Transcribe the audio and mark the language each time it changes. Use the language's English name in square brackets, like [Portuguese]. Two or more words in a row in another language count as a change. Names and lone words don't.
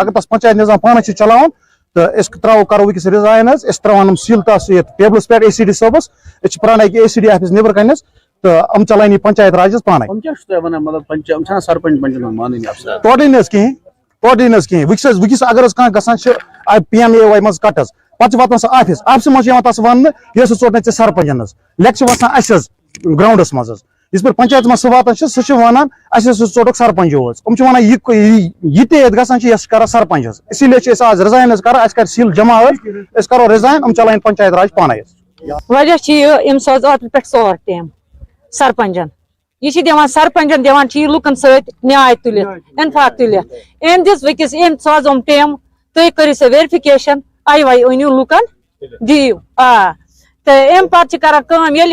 [Kashmiri] اگر تَس پنچایت نظام پانے چھِ چلاوان تہٕ أسۍ کرو وٕنکیٚس رِزاین حظ أسۍ تراوان یِم سیٖل تَس یَتھ ٹیبلَس پٮ۪ٹھ ACD صٲبس أسۍ چھِ پرٛاران أکہِ ACD آفِس نٮ۪برٕ کَنہِ حظ تہٕ یِم چلاوٕنۍ یہِ پنچایت راج حظ پانے. ٹوٹلی نہٕ حظ کِہینۍ ٹوٹلی نہٕ حظ کِہینۍ. وٕنکیٚس اگر حظ کانٛہہ گژھان چھِ PMAY منٛز کٹ حظ پتہٕ چھِ واتان سُہ آفِس منٛز چھِ یِوان تَس وَننہٕ یہِ ہسا ژوٚٹ نہٕ ژےٚ سرپنچن حظ لیکھِ چھِ وَسان اَسہِ حظ گراوُنٛڈس منٛز حظ اس پہ پنچایت مز واتان سہ ونان اس ژوٹک سرپنچ ونان یہ تیت گژھان یس کران سرپنچ [Urdu] اسی لیے آج [Kashmiri] رِزاین کران اس کر سیل جمع اس کرو رِزاین چلائن پنچایت راج پانے وجہ أمس اوترٕ پٮ۪ٹھ ژور ٹیم سرپنچن یہ دِوان سرپنچن دِوان یہ لُکن سۭتۍ نیاے تُلِتھ انفاق تُلِتھ أمۍ دِژ وٕکِس أمۍ سوزوم ٹیم تُہۍ کٔرِو سا ویرفِکیشن آی واے أنِو لُکن دِیِو تو أمۍ پتہٕ چھِ کران کٲم ییٚلہِ